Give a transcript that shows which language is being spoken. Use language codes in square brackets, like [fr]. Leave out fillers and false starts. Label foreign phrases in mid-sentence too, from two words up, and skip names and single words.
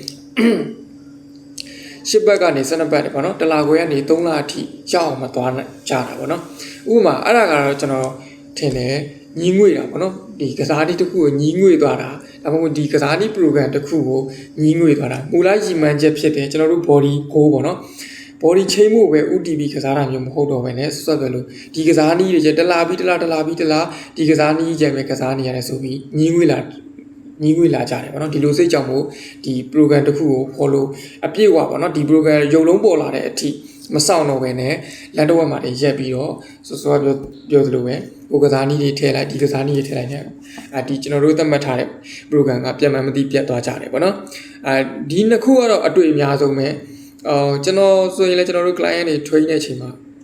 [my] 10 ပတ်ကနေ12ပတ်တယ်ပေါ့နော်တလခွဲကနေ3လအထိရောက်အောင်မသွားကြတာပေါ့နော်ဥပမာအဲ့ဒါကတော့ကျွန်တော်ထင်တယ်ညီးငွေတာပေါ့နော်ဒီကစားနည်းတစ်ခုကိုညီးငွေသွားတာဒါ မှမဟုတ်ဒီကစားနည်း program တစ်ခုကိုညီးငွေသွားတာမူလရည်မှန်းချက်ဖြစ်တယ်ကျွန်တော်တို့ [en] body goal [my] ပေါ့နော် [en] body change [my] မှုပဲ UTB ကစားတာမျိုးမဟုတ် တော့ဘဲနဲ့ဆက်ပဲလို့ဒီကစားနည်းတွေတလားပြီးတလားဒီကစားနည်းကြပဲကစားနေရတယ်ဆိုပြီးညီးငွေ လာကြတယ်ပေါ့နော်ဒီလိုစိတ်ကြောင့်မို့ဒီ program တစ်ခုကို follow အပြည့်အဝပေါ့နော်ဒီ program ရုပ်လုံးပေါ်လာတဲ့အထိမဆောင်တော့ဘဲနဲ့လန်တော့ဝက်မှာတည်းရက်ပြီးတော့စောပြောသလိုပဲကိုကစားနည်းတွေထည့်လိုက်ဒီကစားနည်းတွေထည့်လိုက်တယ်ဒီကျွန်တော်တို့သတ်မှတ်ထားတဲ့ program ကပြတ်မှန်းမသိပြတ်သွားကြတယ်ပေါ့နော်ဒီနှစ်ခုကတော့အတွေ့အများဆုံးပဲကျွန်တော်ဆိုရင်လည်းကျွန်တော်တို့ client တွေ train တဲ့အချိန်မှာ